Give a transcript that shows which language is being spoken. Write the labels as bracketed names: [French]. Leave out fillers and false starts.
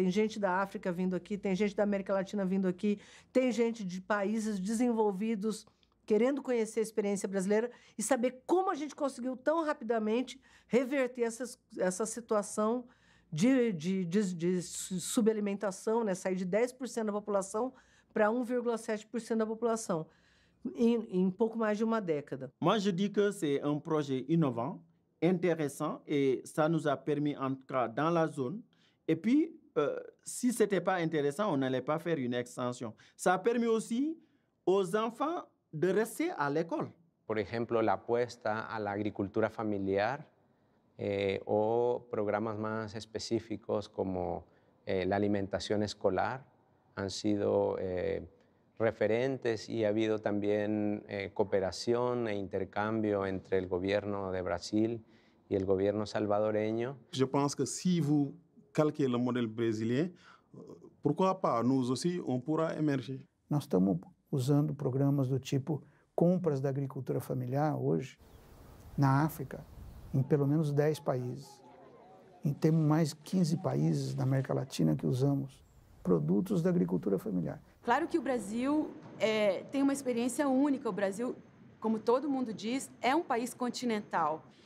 [Portuguese] Tem gente da África vindo aqui, tem gente da América Latina vindo aqui, tem gente de países desenvolvidos querendo conhecer a experiência brasileira e saber como a gente conseguiu tão rapidamente reverter essa situação de subalimentação, né? Sair de 10% da população para 1,7% da população em pouco mais de uma década. [French] Moi, je dis que c'est un projet innovant, intéressant, et ça nous a permis, en tout cas, dans la zone. Et puis, si ce n'était pas intéressant, on n'allait pas faire une extension. Ça a permis aussi aux enfants de rester à l'école. [Spanish] Por ejemplo, la apuesta a la agricultura familiar o programas más específicos como la alimentación escolar han sido referentes y ha habido también cooperación e intercambio entre el gobierno de Brasil y el gobierno salvadoreño. [French] Je pense que si vous calquez le modèle brésilien, pourquoi pas, nous aussi, on pourra émerger. [Portuguese] Nós estamos usando programas do tipo compras da agricultura familiar hoje na África, em pelo menos 10 países. E temos mais 15 países na América Latina que usamos produtos da agricultura familiar. Claro que o Brasil tem uma experiência única. O Brasil, como todo mundo diz, é um país continental.